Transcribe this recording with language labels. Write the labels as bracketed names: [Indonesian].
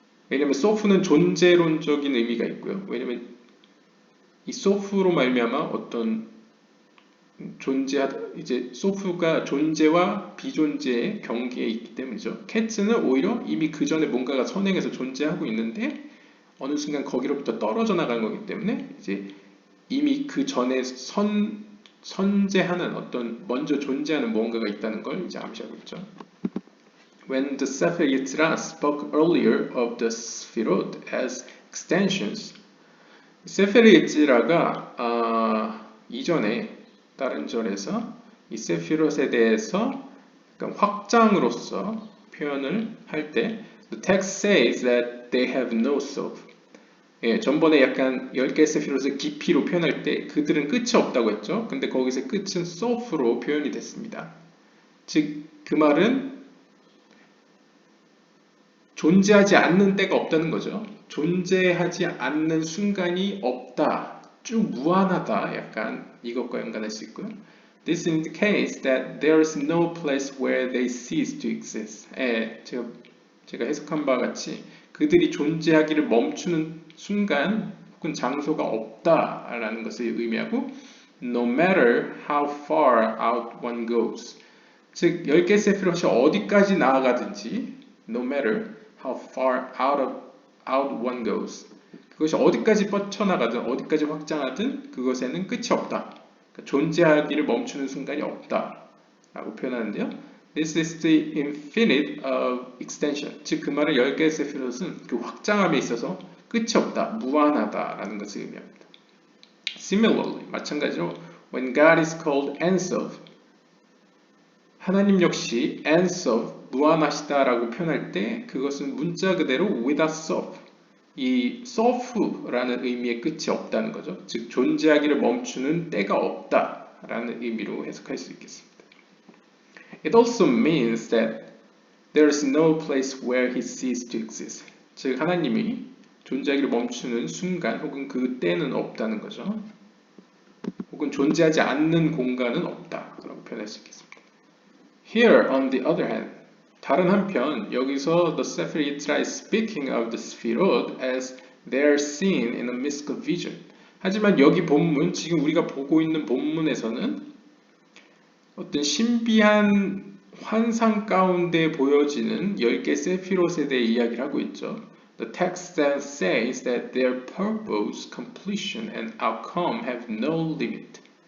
[Korean] 왜냐면 소프는 존재론적인 의미가 있고요. 왜냐면 이 소프로 말미암아 어떤 이제 소프가 존재와 비존재의 경계에 있기 때문이죠. 캣츠는 오히려 이미 그 전에 뭔가가 선행해서 존재하고 있는데 어느 순간 거기로부터 떨어져 나간 거기 때문에 이제 이미 그 전에 선재하는 어떤 먼저 존재하는 무언가가 있다는 걸 이제 암시하고 있죠. [English] When the Sefer Yetzirah spoke earlier of the Sfirot as extensions, [Korean] 세페르 예지라가 이전에 다른 절에서 이 세피롯에 대해서 확장으로서 표현을 할 때 [English] the text says that they have no soul. [Korean] 예, 전번에 약간 10개 세피롯을 깊이로 표현할 때 그들은 끝이 없다고 했죠. 근데 거기서 끝은 soul로 표현이 됐습니다. 즉 그 말은 존재하지 않는 때가 없다는 거죠. 존재하지 않는 순간이 없다. 쭉 무한하다. 약간 이것과 연관할 수 있고요. [English] This indicates that there is no place where they cease to exist. [Korean] 제가 해석한 바와 같이 그들이 존재하기를 멈추는 순간 혹은 장소가 없다라는 것을 의미하고 [English] No matter how far out one goes. [Korean] 즉 10개 세피롯이 어디까지 나아가든지 [English] No matter how far out one goes. [Korean] 그것이 어디까지 뻗쳐나가든 어디까지 확장하든 그것에는 끝이 없다. 그러니까 존재하기를 멈추는 순간이 없다 라고 표현하는데요. [English] This is the infinite of extension. [Korean] 즉 그 말은 10개의 세피롯은 그 확장함에 있어서 끝이 없다, 무한하다 라는 것을 의미합니다. [English] Similarly, [Korean] 마찬가지로 [English] when God is called Ensof, [Korean] 하나님 역시 Ensof, 무한하시다라고 표현할 때 그것은 문자 그대로 [English] without sof, [Korean] 이 soft라는 의미의 끝이 없다는 거죠. 즉 존재하기를 멈추는 때가 없다라는 의미로 해석할 수 있겠습니다. [English] It also means that there is no place where he ceases to exist. [Korean] 즉 하나님이 존재하기를 멈추는 순간 혹은 그 때는 없다는 거죠. 혹은 존재하지 않는 공간은 없다라고 표현할 수 있겠습니다. [English] Here, on the other hand, [Korean] 다른 한편 여기서 [English] the Sefer Yetzirah is speaking of the Sfirot as they are seen in a mystical vision. [Korean] 하지만 여기 본문, 지금 우리가 보고 있는 본문에서는 어떤 신비한 환상 가운데 보여지는 10개 세피롯에 대해 이야기를 하고 있죠. [English] The text then says that their purpose, completion, and outcome have no limit.